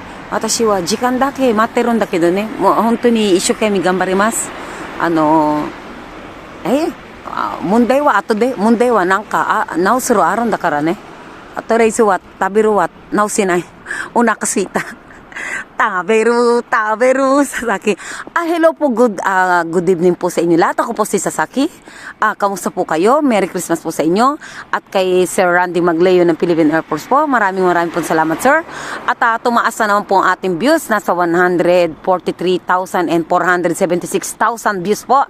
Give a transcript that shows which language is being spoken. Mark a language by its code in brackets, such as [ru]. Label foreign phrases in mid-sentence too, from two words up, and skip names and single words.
[ja] 私は時間だけ待ってるんだけどね。もう本当に一生懸命頑張ります。問題は後で、問題はなんか、直すのあるんだからね。とりあえずは食べるは直せない。お腹すいた。食べる, Sasaki. [tl] Hello po, [en] good evening [tl] po sa inyo lahat. Ako po si Sasaki. Kamusta po kayo? Merry Christmas po sa inyo. At kay Sir Randy Magleo ng Philippine Air Force po, maraming po salamat, sir. At tumaas na naman po ang ating views. Nasa 143,000 and 476,000 views po.